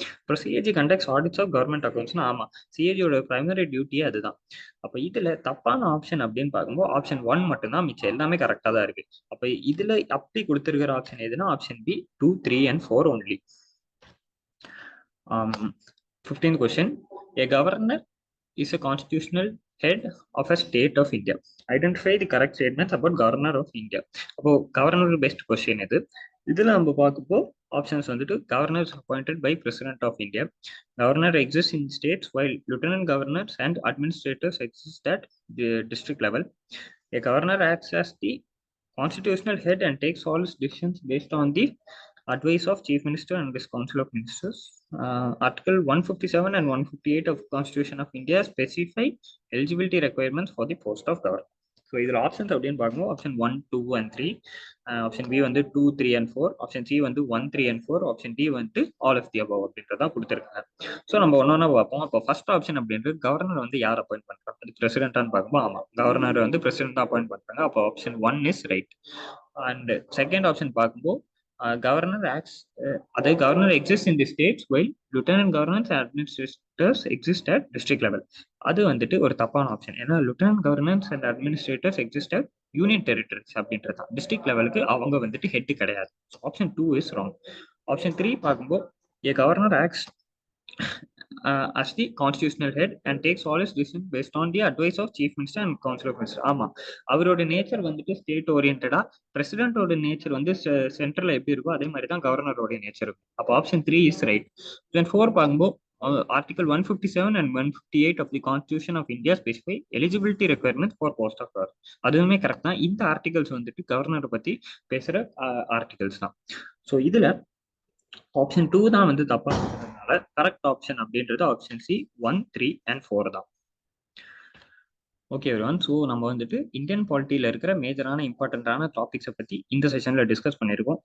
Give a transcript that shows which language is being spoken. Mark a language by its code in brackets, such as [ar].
[ta] அப்புறம் [en] CAG conducts audits of government அக்கௌண்ட்ஸ்னா [ta] ஆமா, சிஏஜியோட primary டியூட்டியே அதுதான். அப்ப இதுல தப்பான ஆப்ஷன் அப்படின்னு பார்க்கும்போது ஆப்ஷன் 1 மட்டும்தான், மிச்சம் எல்லாமே கரெக்டா தான் இருக்கு. அப்ப இதுல அப்படி கொடுத்திருக்கிற ஆப்ஷன் எதுனா option B 2, 3 and 4 only. [en] 15th question. A governor is a constitutional head of a state of India. Identify the correct statements about governor of India. [ta] அப்போ கவர்னர் பெஸ்ட் கொஸ்டின் இது. இதுல நம்ம பார்க்கப்போ ஆப்ஷன்ஸ் வந்துட்டு [en] Governor is appointed by president of India. Governor exist in states [ta] while [en] lieutenant governors and administrators exist at the district level. A governor acts as the constitutional head and takes all his decisions based on the advice of chief minister and his council of ministers. Article 157 and 158 of Constitution of India specify eligibility requirements for the post of governor. [ta] So இதில் options அப்படின்னு பார்க்கும்போது option 1, 2 and 3, option B வந்து 2, 3 and 4, option C வந்து 1, 3 and 4, option D வந்து all of the above அப்படின்றதான் கொடுத்துருக்காங்க. So நம்ம ஒன்னொன்னா பார்ப்போம். அப்போ ஃபர்ஸ்ட் ஆப்ஷன் அப்படின்றது கவர்னர் வந்து யார் அப்பாயிண்ட் பண்றாங்க, அது பிரசிடென்டான்னு பார்க்கும்போது ஆமா, கவர்னர் வந்து பிரசிடென்ட் அப்பாயிண்ட் பண்றாங்க. அப்போ option 1 is right. And second option பார்க்கும்போது கவர்னர் ஆக்ட்ஸ், அதாவது governor exist in the states while [en] Lieutenant governors and administrators exist at district level. [ta] அது வந்துட்டு ஒரு தப்பான ஆப்ஷன். ஏன்னா [en] lieutenant governors and administrators exist at [ta] union territories அப்படின்றது டிஸ்ட்ரிக்ட் லெவலுக்கு அவங்க வந்துட்டு ஹெட் கிடையாது. Option 2 is wrong. ஆப்ஷன் 3 பார்க்கும்போது [en] a governor acts as the constitutional head and takes all his decisions based on the advice of chief minister and council of minister. [ta] ஆமா, அவரோட nature வந்துட்டு state ஓரியன்டா, பிரசிடென்டோட nature வந்து சென்ட்ரல்ல எப்படி இருக்கோ அதே மாதிரி தான் கவர்னரோட நேச்சர் இருக்கும். அப்போ ஆப்ஷன் 3 இஸ் ரைட். தென் 4 பார்க்கும்போது [en] Article 157 and 158 of the Constitution of India specify eligibility requirements for post of governor. [ta] அதுவுமே கரெக்ட் தான். இந்த ஆர்டிகல்ஸ் வந்துட்டு கவர்னரை பத்தி பேசுற ஆர்டிகல்ஸ் தான். ஸோ இதுல ஆப்ஷன் 2 தான் வந்து தப்பா இருக்கிறதுனால கரெக்ட் ஆப்ஷன் அப்படின்றது ஆப்ஷன் சி 1, 3 and 4 தான். ஓகே எவ்ரிவன், ஸோ நம்ம வந்துட்டு இந்தியன் பாலிட்டியில் இருக்கிற மேஜரான இம்பார்ட்டண்ட்டான டாபிக்ஸை பற்றி இந்த செஷனில் டிஸ்கஸ் பண்ணியிருக்கோம்.